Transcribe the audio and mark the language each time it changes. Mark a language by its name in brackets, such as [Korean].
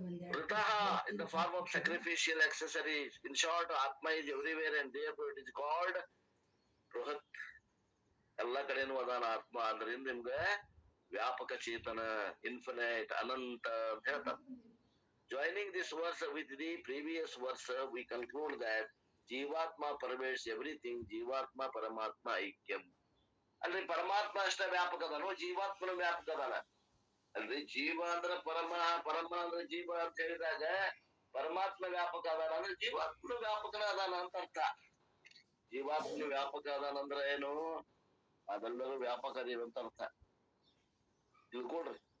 [English] Ritaha in the form of sacrificial accessories. In short, Atma is everywhere and therefore it is called Bruhat. [Kannada] ಎಲ್ಲ ಕಡೆನೂ ಅದಾನ ಆತ್ಮ. ಅದರಿಂದ ನಿಮ್ಗೆ ವ್ಯಾಪಕ ಚೇತನ, ಇನ್ಫಿನೈಟ್, ಅನಂತ ಅಂತ ಹೇಳ್ತಾರೆ. [English] Joining this verse with the previous verse, we conclude that Jivatma pervades everything. [Sanskrit] Jivatma Paramatma Aikyam. [Kannada] ಅಲ್ರಿ ಪರಮಾತ್ಮ ಅಷ್ಟ ವ್ಯಾಪಕ ಅದಾನೋ, ಜೀವಾತ್ಮನು ವ್ಯಾಪಕ ಅದಾನ ಅಲ್ರಿ. ಜೀವ ಅಂದ್ರ ಪರಮ ಅಂದ್ರೆ ಜೀವ ಅಂತ ಹೇಳಿದಾಗ ಪರಮಾತ್ಮ ವ್ಯಾಪಕ ಅದಾನ ಅಂದ್ರೆ ಜೀವಾತ್ಮನು ವ್ಯಾಪಕನ ಅದಾನ ಅಂತ ಅರ್ಥ. ಜೀವಾತ್ಮನು ವ್ಯಾಪಕ ಅದಾನ ಅಂದ್ರ ಏನು? ಅದೆಲ್ಲರೂ ವ್ಯಾಪಕ ಅದೇವಿ ಅಂತ ಅರ್ಥ. ತಿಳ್ಕೊಳ್ರಿ.